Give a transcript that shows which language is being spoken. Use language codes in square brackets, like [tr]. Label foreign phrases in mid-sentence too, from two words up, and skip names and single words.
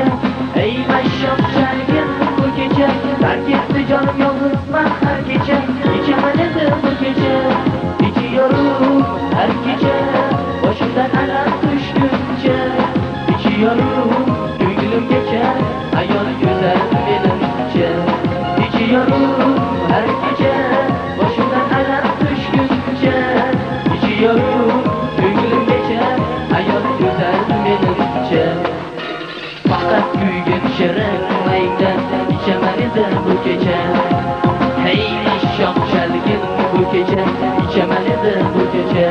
[uz] Hey mashshoq chalgin bu kecha, tark etdi jon yolg'izman har kecha. Ichaman edi bu kecha, ichiyorum har kecha, boshimdan alam tushguncha. İçiyorum ko'nglimgacha, ayol go'zal menimcha. [tr] İçiyorum her gece, [uz] boshimdan alam tushguncha. İçiyorum ko'nglimgacha, ayol go'zal menimcha. Faqat kuygan shirin maydan ichaman edi bu kecha. Hey mashshoq chalgin bu kecha, ichaman edi bu kecha.